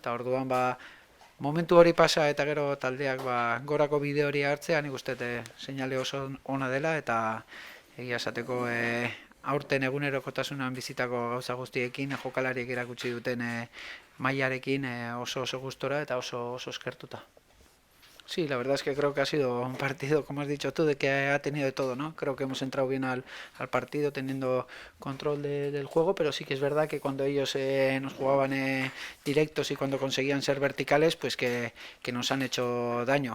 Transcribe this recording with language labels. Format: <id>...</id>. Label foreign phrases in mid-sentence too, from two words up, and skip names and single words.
<eu>Eta orduan momentu hori pasa eta gero taldeak gorako bide hori hartzea nik uste seinale oso ona dela eta egia esateko aurten egunerokotasunan bizitako gauza guztiekin jokalariek erakutsi duten mailarekin oso gustora eta oso eskertuta.</eu> <es>Sí, la verdad es que creo que ha sido un partido, como has dicho tú, de que ha tenido de todo, ¿no? Creo que hemos entrado bien al partido teniendo control del juego, pero sí que es verdad que cuando ellos nos jugaban directos y cuando conseguían ser verticales, pues que nos han hecho daño.</es>